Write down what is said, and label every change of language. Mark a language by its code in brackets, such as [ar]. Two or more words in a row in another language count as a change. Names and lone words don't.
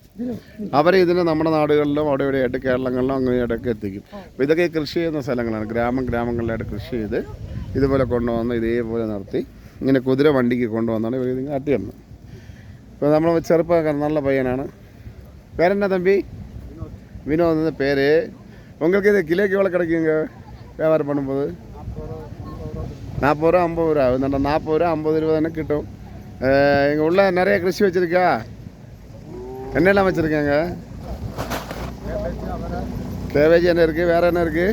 [ml] അവർ ഇതിന് നമ്മുടെ നാടുകളിലും അവിടെ ഇവിടെയായിട്ട് കേരളങ്ങളിലും അങ്ങനെയായിട്ടൊക്കെ എത്തിക്കും. അപ്പോൾ ഇതൊക്കെ കൃഷി ചെയ്യുന്ന സ്ഥലങ്ങളാണ്. ഗ്രാമങ്ങളിലായിട്ട് കൃഷി ചെയ്ത് ഇതുപോലെ കൊണ്ടുവന്ന് ഇതേപോലെ നിർത്തി ഇങ്ങനെ കുതിര വണ്ടിക്ക് കൊണ്ടുവന്നാണ് ഇവർ ഇതിങ്ങനെ അട്ടിയിടുന്നത്. ഇപ്പോൾ നമ്മൾ ചെറുപ്പക്കാരൻ നല്ല പയ്യനാണ്. പേരെന്നാ തമ്പി? [ta] வினோத் பேர். உங்களுக்கு இது கிலோக்கு எவ்வளோ கிடைக்குங்க வியாபாரம் பண்ணும்போது? 40 ரூபா 50 ரூபா. இந்த 40 ரூபா 50 ரூபா தானே கிட்டும். இங்கே உள்ள நிறைய கிருஷி வச்சுருக்கா? என்னெல்லாம் வச்சுருக்காங்க? கேபேஜ் என்ன இருக்குது? வேறு என்ன இருக்குது?